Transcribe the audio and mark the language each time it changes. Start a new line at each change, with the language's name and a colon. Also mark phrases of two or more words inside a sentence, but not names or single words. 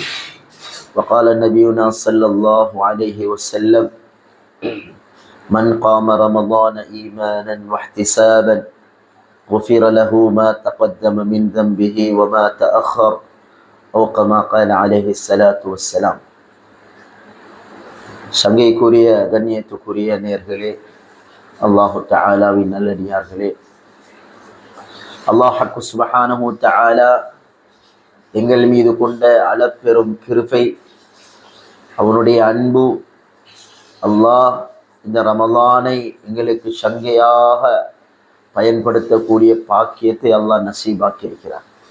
Arabic: وقال نبينا صلى الله عليه وسلم: من قام رمضان إيمانا واحتسابا غفر له ما تقدم من ذنبه وما تأخر، أو كما قال عليه الصلاة والسلام.
Tamil: சங்கைக்குரிய கண்ணியத்துக்குரிய நேர்களே, அல்லாஹு தஆலாவின் நல்லடியார்களே,
Arabic: الله سبحانه وتعالى
Tamil: எங்கள் மீது கொண்ட அளப்பெரும் கிருபை, அவனுடைய அன்பு, அல்லாஹ் இந்த ரமலானை எங்களுக்கு சங்கையாக பயன்படுத்தக்கூடிய பாக்கியத்தை அல்லாஹ் நசீபாக்கி இருக்கிறார்.